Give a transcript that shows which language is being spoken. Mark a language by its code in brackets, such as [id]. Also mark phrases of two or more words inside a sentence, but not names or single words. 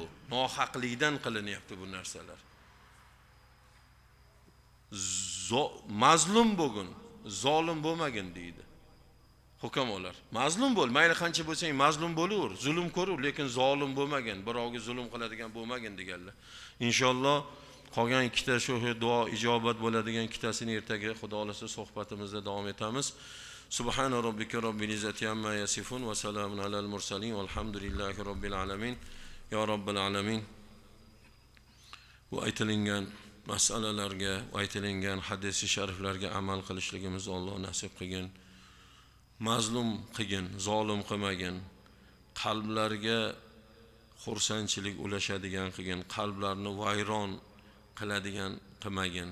[uz] Nohaqlikdan qilinyapti bu narsalar. Mazlum bo'lgin, zolim bo'lmagin deydi hukamolar. Mazlum bo'l, mayli qancha bo'lsang mazlum bo'laver, zulm ko'raver, lekin zolim bo'lmagin, birovga zulm qiladigan bo'lmagin deganlar. Inshaalloh qolgan ikkita shu duo ijobat bo'ladigan ikkitasini ertaga Xudo xolasa suhbatimizda davom etamiz. [ar] سبحان ربك رب العزة عما يصفون وسلام على المرسلين والحمد لله رب العالمين. يا رب العالمين. [uz] Bu aytilgan masalalarga, aytilgan hadis-i shariflarga amal qilishligimizni Alloh nasib qilgin. Mazlum qilgin, zolim qilmagin. Qalblarga xursandchilik ulashadigan qilgin, qalblarni vayron qiladigan qilmagin.